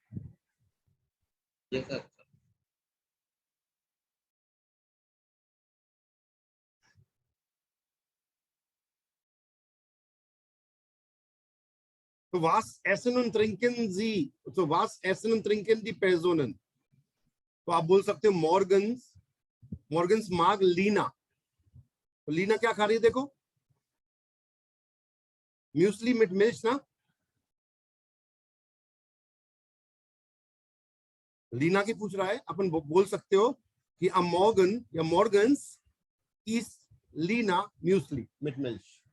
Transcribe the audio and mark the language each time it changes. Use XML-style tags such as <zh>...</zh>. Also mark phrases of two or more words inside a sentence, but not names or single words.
<en>Yes, sir.</en> <de>So was essen und trinken Sie? So was essen und trinken die Personen?</de> <hi>तो आप बोल सकते हो मॉर्गन्स,</hi> <de>morgens mag Lina.</de> <hi>तो लीना क्या खा रही है देखो,</hi> <de>Müsli mit Milch</de> <hi>ना। लीना की पूछ रहा है, अपन बोल सकते हो कि अ मॉर्गन या मॉर्गन्स</hi> <de>isst Lina Müsli mit Milch.</de>